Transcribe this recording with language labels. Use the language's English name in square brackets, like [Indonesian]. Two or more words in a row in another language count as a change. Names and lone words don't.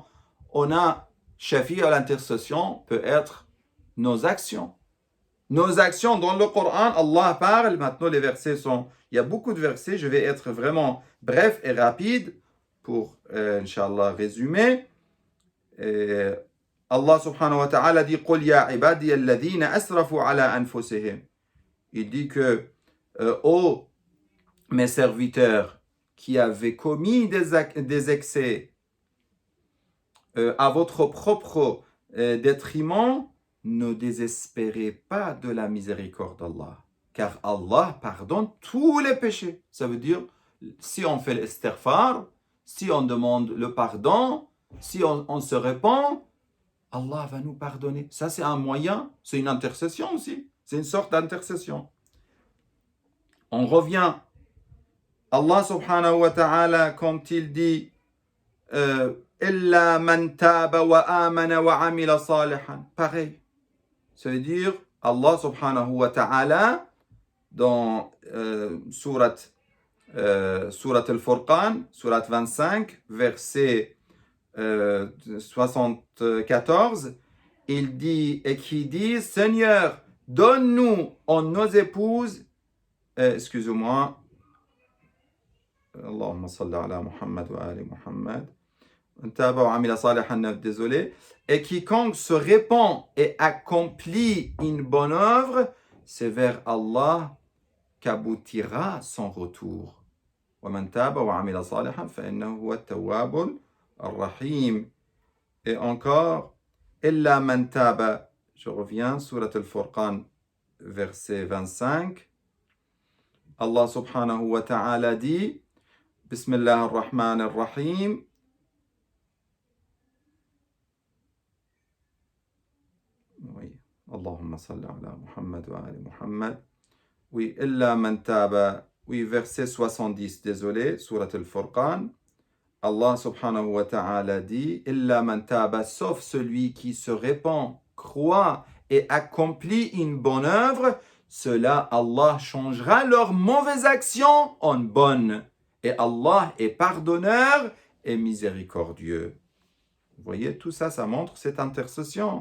[French] On a shafir, l'intercession peut être nos actions. Nos actions dans le Coran, Allah parle, maintenant les versets sont, il y a beaucoup de versets, je vais être vraiment bref et rapide pour, Inch'Allah, résumer. [Arabic] الله سبحانه وتعالى dit, قُلْ يَا عِبَادِيَ الَّذِينَ أَسْرَفُوا عَلَى أَنفُسِهِمْ. [French] Il dit que, ô mes serviteurs qui avaient commis des excès à votre propre détriment, ne désespérez pas de la miséricorde d'Allah, car Allah pardonne tous les péchés. Ça veut dire, si on fait l'istighfar, si on demande le pardon, si on se répand, Allah va nous pardonner. Ça, c'est un moyen, c'est une intercession aussi. C'est une sorte d'intercession. On revient. [Arabic] الله سبحانه وتعالى, [French] quand il dit [Arabic] إلا من تاب وآمن وعمل صالحا. [French] Pareil. Ça veut dire, [Arabic] الله سبحانه وتعالى, [French] dans [Arabic] سورة الفرقان, [French] surat 25, verset 74, il dit, et qui dit, Seigneur, donne-nous en nos épouses, excusez-moi, [Arabic] اللهم صل على محمد وآل محمد, [French] désolé, et quiconque se répand et accomplit une bonne œuvre, c'est vers Allah qu'aboutira son retour. Et encore, [Arabic] إلا من تاب, [French] je reviens, [Arabic] سورة الفرقان, [French] verset 25. [Arabic] الله سبحانه وتعالى dit, بسم الله الرحمن الرحيم, oui, اللهم صل على محمد وآل محمد. Oui, إلا من تاب, [French] oui, verset 70, désolé, [Arabic] سورة الفرقان. الله سبحانه وتعالى dit, إلا من تاب, [French] sauf celui qui se répand, croit et accomplit une bonne œuvre, cela Allah changera leurs mauvaises actions en bonnes. Et Allah est pardonneur et miséricordieux. Vous voyez, tout ça, ça montre cette intercession.